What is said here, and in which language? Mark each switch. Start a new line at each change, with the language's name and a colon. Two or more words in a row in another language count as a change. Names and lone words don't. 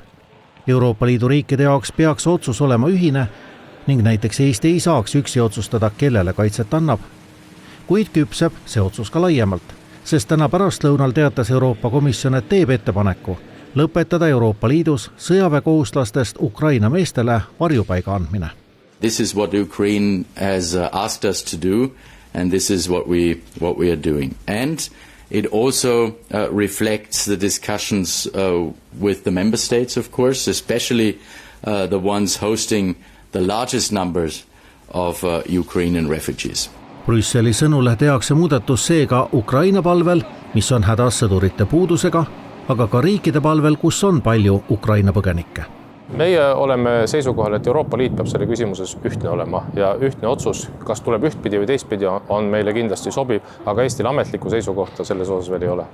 Estonian: Euroopa Liidu riikide jaoks peaks otsus olema ühine ning näiteks Eesti ei saaks üksi otsustada, kellele kaitset annab. Kuid küpseb see otsus ka laiemalt, sest täna pärastlõunal teatas Euroopa Komisjon, et teeb ettepaneku lõpetada Euroopa Liidus sõjaväekohuslastest Ukraina meestele varjupaiga andmine.
English: This is what Ukraine has asked us to do and this is what we are doing. And it also reflects the discussions with the member states, of course, especially the ones hosting the largest numbers of Ukrainian refugees.
Estonian: Brüsseli sõnul tehakse muudatus seega Ukraina palvel, mis on hädas sõdurite puudusega, aga ka riikide palvel, kus on palju Ukraina põgenikke. Meie oleme seisukohal, et Euroopa Liit peab selle küsimuses ühtne olema ja ühtne otsus, kas tuleb ühtpidi või teistpidi, on meile kindlasti sobib, aga Eestil ametlikku seisukohta selles osas veel ei ole.